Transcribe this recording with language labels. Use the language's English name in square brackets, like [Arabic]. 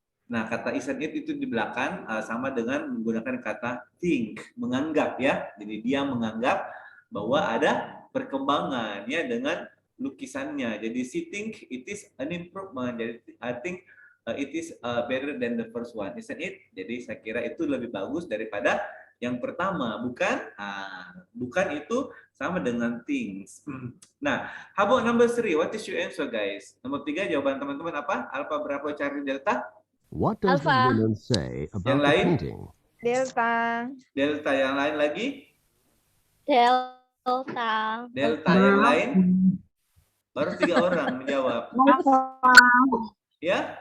[Indonesian] Nah, kata [English] isn't it [Indonesian] itu di belakang sama dengan menggunakan kata think, menganggap ya. Jadi dia menganggap bahwa ada perkembangan ya dengan lukisannya. [English] Jadi she think it is an improvement. Jadi I think it is better than the first one, isn't it? [Indonesian] Jadi saya kira itu lebih bagus daripada yang pertama, bukan? Bukan itu sama dengan things. [English] Nah, how about number 3? What is your answer, guys? [Indonesian] Nomor 3 jawaban teman-teman apa? Alpha, Bravo, Charlie, Delta? What does the woman say about the painting? [English] Delta. [Indonesian] Delta. Yang lain lagi? [English] Delta. [Indonesian] Delta. Yang lain? Baru 3 orang menjawab. Ya?